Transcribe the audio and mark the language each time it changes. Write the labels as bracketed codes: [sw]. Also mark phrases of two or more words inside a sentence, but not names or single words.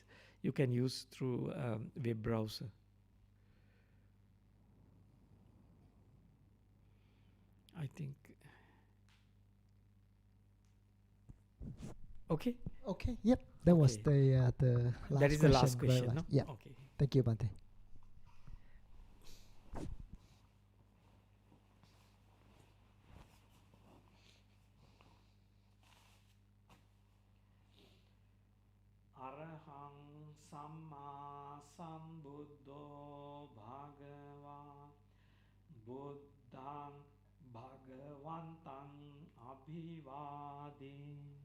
[en] You can use through web browser. I think. Okay. Okay. Yep. That was the last question. That is the last question. No? Yeah. Okay. Thank you, Bhante. [pi] Arahang Samma Sambuddho Bhagava Buddhang Bhagavantang Abhivadi